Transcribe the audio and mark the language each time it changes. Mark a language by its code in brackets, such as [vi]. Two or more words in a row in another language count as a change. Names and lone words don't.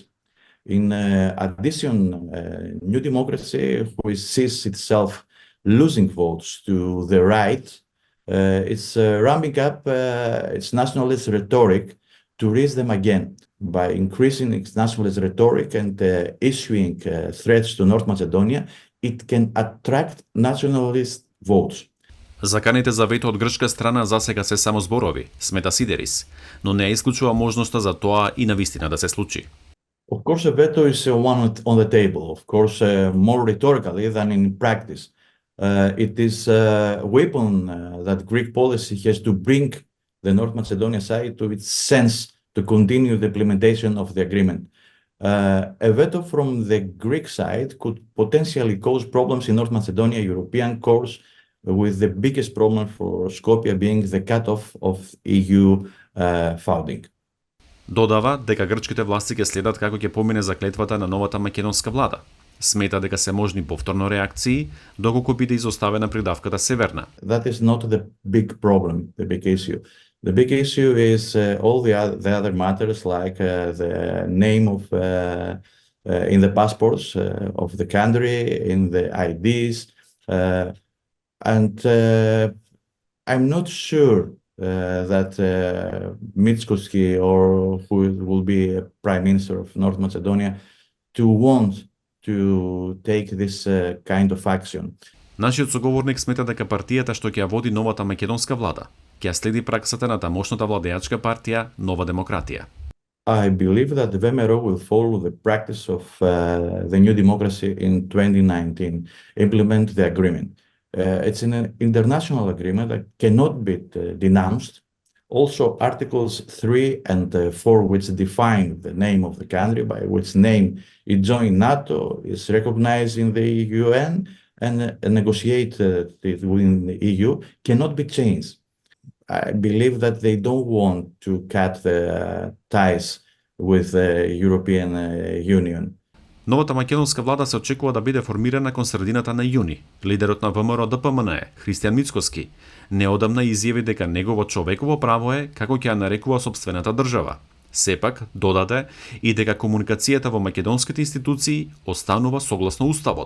[en] In addition, New Democracy, who sees itself losing votes to the right, it's ramping up its nationalist rhetoric to raise them again by increasing its nationalist rhetoric and issuing threats to North Macedonia. It can attract nationalist votes. [mk] Заканите за вето од грчка страна засега се само зборови, смета Сидерис, но не исклучува можноста за тоа и навистина да се случи. [en] Of course, a veto is one on the table, of course, more rhetorically than in practice. It is a weapon that Greek policy has to bring the North Macedonia side to its sense to continue the implementation of the agreement. A veto from the Greek side could potentially cause problems in North Macedonia European course, with the biggest problem for Skopje being the cutoff of EU funding. [mk] Додава дека грчките власти ќе следат како ќе помине заклетвата на новата македонска влада. Смета дека се можни повторно реакции доколку биде изоставена придавката Северна. [en] That is not the big problem, the big issue. The big issue is all the other matters like the name of in the passports of the country, in the IDs, and I'm not sure that Mitsotakis or who will be Prime Minister of North Macedonia to want to take this kind of action. [mk] Нашиот соговорник смета дека партијата што ќе ја води новата македонска влада ќе следи праксата на тамошната владеачка партија Нова демократија. [en] I believe that the VMRO will follow the practice of the New Democracy in 2019, implement the agreement. It's an international agreement that cannot be denounced Also, Articles 3 and 4, which define the name of the country, by which name it joined NATO, is recognized in the UN, and negotiated within the EU, cannot be changed. I believe that they don't want to cut the ties with the European Union. [mk] Новата македонска влада се очекува да биде формирана кон средината на јуни. Лидерот на ВМРО ДПМН, Христијан Мицкоски, неодамна изјави дека негово човеково право е како ќе ја нарекува сопствената држава. Сепак, додаде и дека комуникацијата во македонските институции останува согласно уставот.